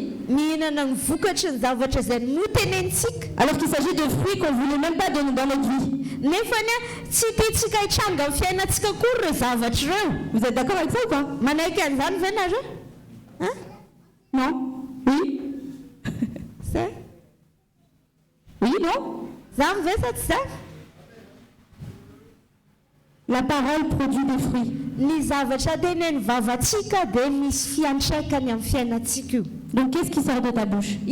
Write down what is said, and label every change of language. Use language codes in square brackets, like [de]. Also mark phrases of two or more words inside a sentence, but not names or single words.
[mg] mihinana ny vokatra ny zavatra izay notenentsika. [fr] alors qu'il s'agit de fruits qu'on ne voulait même pas donner dans notre vie. [mg] Nefa ny tsy tiantsika hitranga amin'ny fiainantsika kory ireo zavatra ireo. [fr] Vous êtes d'accord avec ça ou pas? [mg] Manaiky an'izany ve nareo? [fr] Non? Oui? fruits, non? La parole produit des fruits. Donc qu'est-ce qui sort de ta bouche?